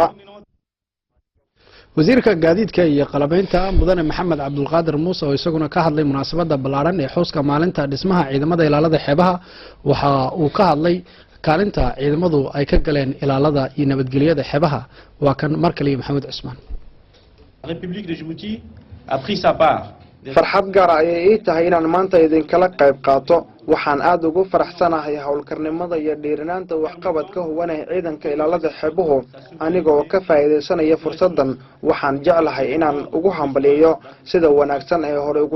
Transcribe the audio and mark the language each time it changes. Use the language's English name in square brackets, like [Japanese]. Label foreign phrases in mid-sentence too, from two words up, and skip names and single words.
[Somali] wasiirka gaadiidka iyo qalabaynta Mudane Maxamed Cabdulqaadir Muuse oo isaguna ka hadlay munaasabadda ballaaran ee xuska maalinta dhismaha ciidamada ilaalada xeebaha waxa uu ka hadlay kaalinta ciidamadu ay ka galeen ilaalada iyo nabadgelyada xeebaha waa kan markale Maxamed Cusmaan. [French] République de Djibouti a pris sa part [Somali] farxad gaar ah ayay tahay inaan maanta idin kala qayb qaato waxaan aad ugu faraxsanahay howlkarnimada iyo dhiirinaanta waxqabadka hubanay ciidanka ilaalada xeebuhu anigoo ka faa'iideysanaya fursadan waxaan jeclahay inaan ugu hambaliyo sida wanaagsan ee hore ugu